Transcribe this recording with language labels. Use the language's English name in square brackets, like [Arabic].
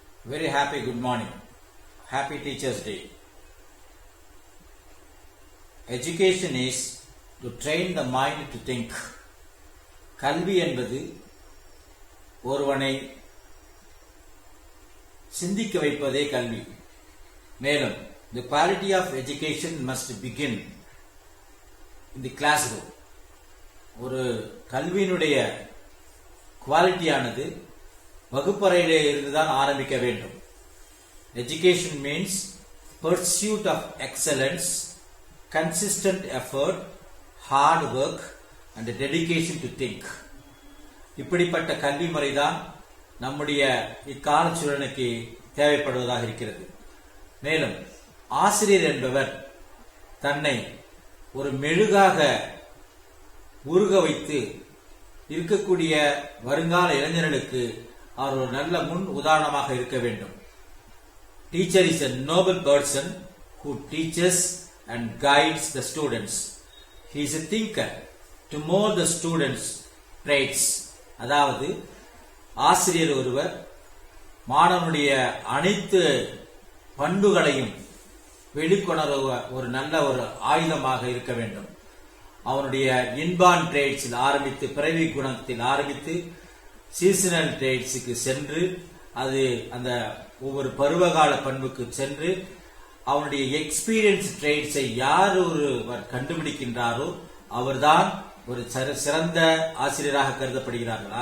[English] Very happy good morning. Happy Teachers Day. Education is to train the mind to think. [Tamil] கல்வி என்பது ஒருவனை சிந்திக்க வைப்பதே கல்வி. [English] மேலும் the quality of education must begin in the classroom. [Tamil] ஒரு கல்வியினுடைய குவாலிட்டியானது வகுப்பறையிலே இருந்துதான் ஆரம்பிக்க வேண்டும். [English] Education means pursuit of excellence, consistent effort, hard work and dedication to think. [Tamil] இப்படிப்பட்ட கல்வி முறைதான் நம்முடைய இக்கால சூழலுக்கு தேவைப்படுவதாக இருக்கிறது. மேலும் ஆசிரியர் என்பவர் தன்னை ஒரு மெழுகாக உருக வைத்து இருக்கக்கூடிய வருங்கால இளைஞர்களுக்கு அவர் ஒரு நல்ல முன் உதாரணமாக இருக்க வேண்டும். [English] Teacher is a noble person who teaches and guides the students. He is a thinker to mold the students' traits. [Tamil] அதாவது ஆசிரியர் ஒருவர் மாணவனுடைய அனைத்து பண்புகளையும் வெளிக்கொணர்வ ஒரு நல்ல ஒரு ஆயுதமாக இருக்க வேண்டும். அவனுடைய இன்பான் ட்ரேட்ஸில் ஆரம்பித்து பிறவி குணத்தில் ஆரம்பித்து சீசனல் ட்ரேட்ஸுக்கு சென்று அது அந்த ஒவ்வொரு பருவகால பண்புக்கு சென்று அவனுடைய எக்ஸ்பீரியன்ஸ் ட்ரேட்ஸை யார் ஒருவர் கண்டுபிடிக்கின்றாரோ அவர்தான் ஒரு சிறந்த ஆசிரியராக கருதப்படுகிறார்கள்.